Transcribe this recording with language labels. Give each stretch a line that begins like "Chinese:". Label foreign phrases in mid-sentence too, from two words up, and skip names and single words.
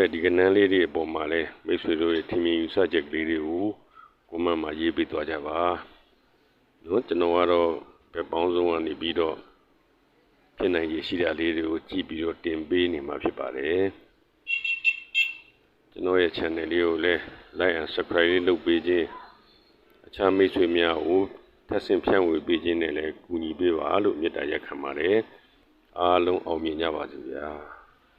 Burmese: ရဲ့ဒီကဏ္ဍလေးတွေအပေါ်မှာလဲမိတ်ဆွေတို့ရဲ့ထင်မြင်ယူဆချက်ကလေးတွေကိုကွန်မန့်မှာရေးပေးသွားကြပါနော်ကျွန်တော်ကတော့ဘက်ပေါင်းစုံကနေပြီးတော့ဖြစ်နိုင်ရရှိတာလေးတွေကိုကြည့်ပြီးတော့တင်ပေးနေမှာဖြစ်ပါတယ်ကျကျွန်တော်ရဲ့ channel လေးကိုလည်း
English: like and subscribe
Burmese: လေးလုပ်ပေးခြင်းအခြားမိတ်ဆွေများကိုထပ်ဆင့်ဖြန့်ဝေပေးခြင်းနဲ့လည်းကူညီပေးပါလို့မေတ္တာရပ်ခံပါတယ်အားလုံးအောင်မြင်ကြပါစေဗျာ